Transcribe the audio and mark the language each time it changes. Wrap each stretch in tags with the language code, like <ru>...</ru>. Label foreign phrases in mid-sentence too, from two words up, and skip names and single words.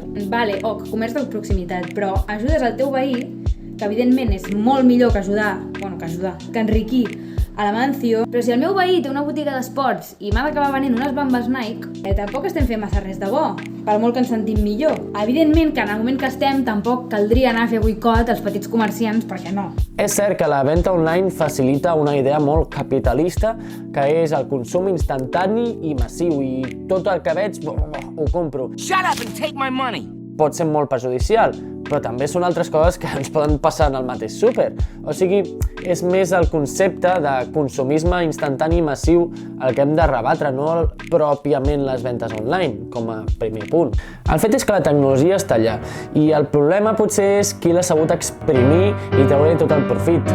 <ca>Vale, comerç de proximitat, però ajudes al teu veí, que evidentment és molt millor que que enriquir a l'Amancio, però si el meu veí té una botiga d'esports i m'ha d'acabar venent unes bambes Nike, tampoc estem fent massa res de bo, per molt que ens sentim millor. Evidentment que en el moment que estem tampoc caldria anar a fer boicot als petits comerciants, perquè no. És cert que la venda online facilita una idea molt capitalista, que és el consum instantani i massiu, i tot el que veig ho compro.</ca> <en>Shut up and take my money!</en> <ca>Pot ser molt perjudicial, però també són altres coses que ens poden passar en el mateix súper. O sigui, és més el concepte de consumisme instantani i massiu el que hem de rebatre, no pròpiament les ventes online, com a primer punt. El fet és que la tecnologia està allà, i el problema potser és qui l'ha sabut exprimir i treure tot el profit.</ca>